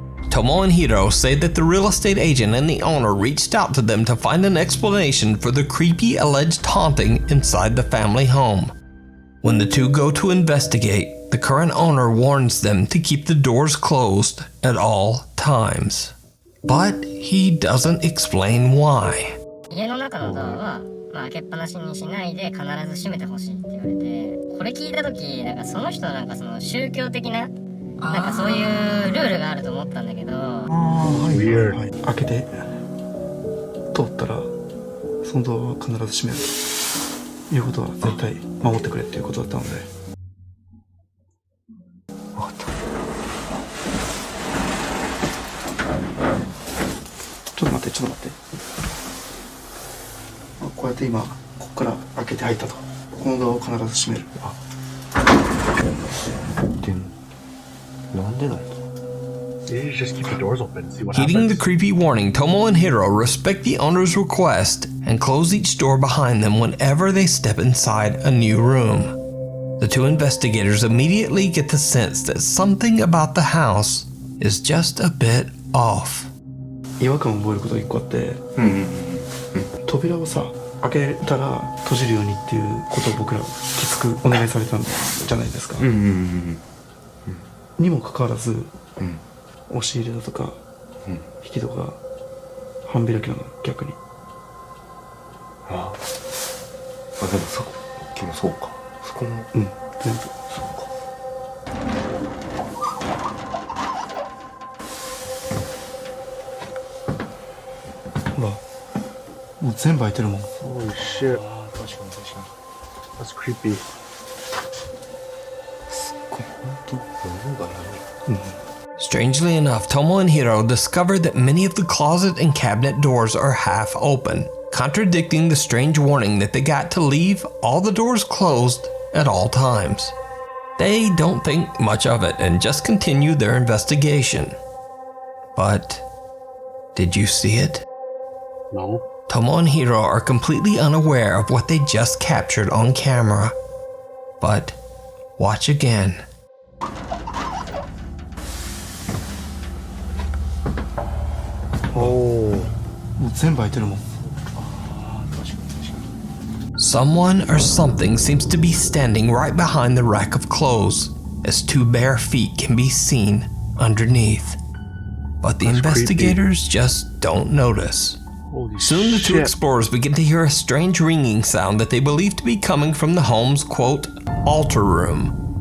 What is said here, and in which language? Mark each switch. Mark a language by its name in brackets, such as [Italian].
[English] Tomo and Hiro say that the real estate agent and the owner reached out to them to find an explanation for the creepy alleged haunting inside the family home. When the two go to investigate, the current owner warns them to keep the doors closed at all times. But he doesn't explain why. [Japanese] 家の中のドアは、開けっぱなしにしないで必ず閉めてほしいって言われて、これ聞いた時その人その宗教的なそういうルールがあると思ったんだけど。はい、開けて通ったらそのドアは必ず閉めるということは絶対守ってくれっていうことだったので。分かった。ちょっと待って。こうやって今ここから開けて入ったと。このドアを必ず閉める。でもなんでだろう。 [English] Heeding the creepy warning, Tomo and Hiro respect the owner's request and close each door behind them whenever they step inside a new room. The two investigators immediately get the sense that something about the house is just a bit off. [Japanese] 違和感を覚えることが1個あって、扉を開けたら閉じるようにっていうことを僕らきつくお願いされたんじゃないですか。にもかかわらず、押し入れだとか、引き戸が半開きなの、逆に。でもさっきもそうか。そこも全部そうか。ほら、もう全部開いてるもん。 [English] Holy shit. [Japanese] 確かに。 [English] That's creepy. [Japanese] すっごい本当物がない。 [English] Strangely enough, Tomo and Hiro discovered that many of the closet and cabinet doors are half open, contradicting the strange warning that they got to leave all the doors closed at all times. They don't think much of it and just continue their investigation. But did you see it? No. Tomo and Hiro are completely unaware of what they just captured on camera. But watch again. [Japanese] もう全部開いてるもん。 [English] Someone or something seems to be standing right behind the rack of clothes, as 2 bare feet can be seen underneath. But the investigators just don't notice. Soon the 2 explorers begin to hear a strange ringing sound that they believe to be coming from the home's, quote, altar room.